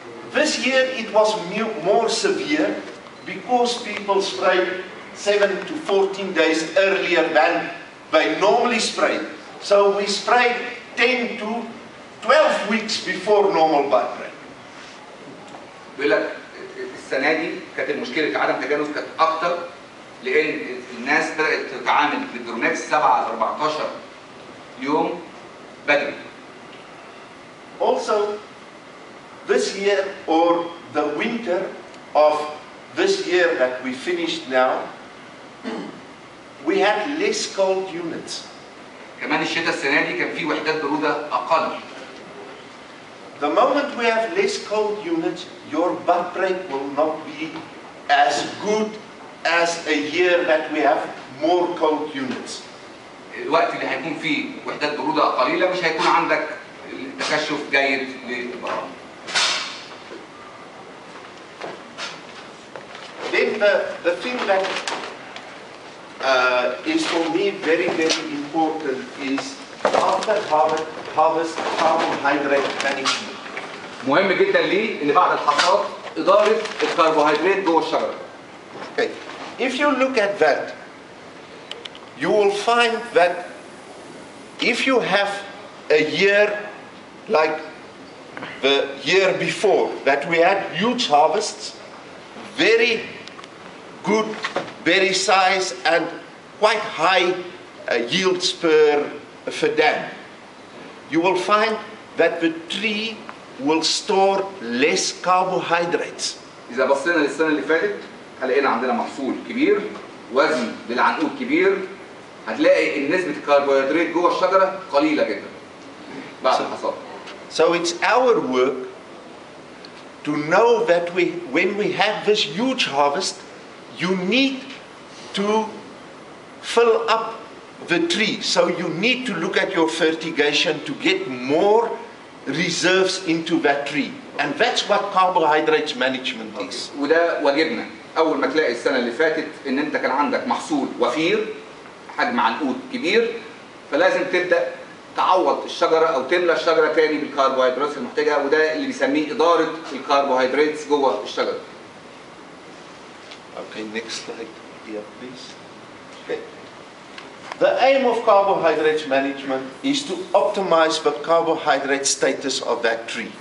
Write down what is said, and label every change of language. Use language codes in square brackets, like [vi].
[en] This year it was more severe because people sprayed 7 to 14 days earlier than they normally spray. So we sprayed 10 to 12 weeks before normal bud break. [ar] بيقول لك السنة دي كانت المشكلة عدم تجانس كانت أكتر لأن الناس بدأت تتعامل بالدورمكس 7 ل 14 يوم بدري. [en] Also, this year or the winter of this year that we finished now, we had less cold units. [ar] كمان الشتاء السنة دي كان في وحدات برودة أقل. [en] The moment we have less cold units, your bud break will not be as good as a year that we have more cold units. [ar] الوقت اللي هيكون فيه وحدات برودة قليلة مش هيكون عندك تكشف جيد للبراعم. [en] Then the thing that is for me very important is after harvest carbohydrate management. [ar] مهم جدا ليه ان بعد الحصاد اداره الكربوهيدرات جوه الشجره. [en] Okay. If you look at that, you will find that if you have a year like the year before, that we had huge harvests, very good berry size and quite high yields per fadam, you will find that the tree will store less carbohydrates. [ar] إذا بصينا للسنة اللي فاتت هلاقينا عندنا محصول كبير، وزن للعنقود كبير، هتلاقي إن نسبة الكربوهيدرات جوه الشجرة قليلة جدا بعد الحصاد. [en] So it's our work to know that when we have this huge harvest, you need to fill up the tree. So you need to look at your fertigation to get more reserves into that tree. And that's what carbohydrates management is. [ar] وده واجبنا. أول ما تلاقي السنة اللي فاتت إن أنت كان عندك محصول وفير، حجم عنقود كبير، فلازم تبدأ تعوض الشجرة أو تملى الشجرة تاني بالكربوهيدرات المحتاجة، وده اللي بيسميه إدارة الكربوهيدرات جوه الشجرة. [en] Okay, next slide here, please. Okay. The aim of carbohydrates management is to optimize the carbohydrate status of that tree.